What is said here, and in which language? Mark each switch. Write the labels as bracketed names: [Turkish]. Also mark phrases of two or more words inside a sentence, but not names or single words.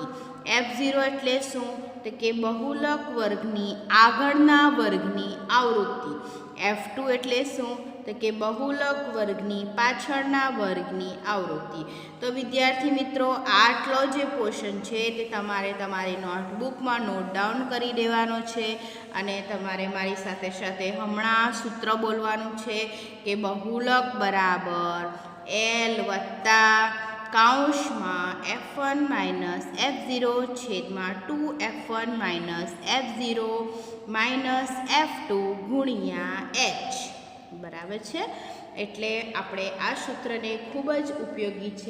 [Gujarati] f0 એટલે શું, તો કે બહુલક વર્ગની આગળના વર્ગની આવૃત્તિ। f2 એટલે શું, તો કે બહુલક વર્ગની પાછળના વર્ગની આવૃત્તિ। તો વિદ્યાર્થી મિત્રો આટલો જે પોર્શન છે તે તમારે તમારી નોટબુક માં [English] note down [Gujarati] કરી દેવાનો છે અને તમારે મારી સાથે સાથે હમણાં સૂત્ર બોલવાનું છે કે બહુલક બરાબર l + કૌંસમાં F1 માઇનસ F0 છેદમાં 2F1 માઇનસ F0 માઇનસ F2 ગુણ્યા H બરાબર છે. એટલે આપણે આ સૂત્રને ખૂબ જ ઉપયોગી છે.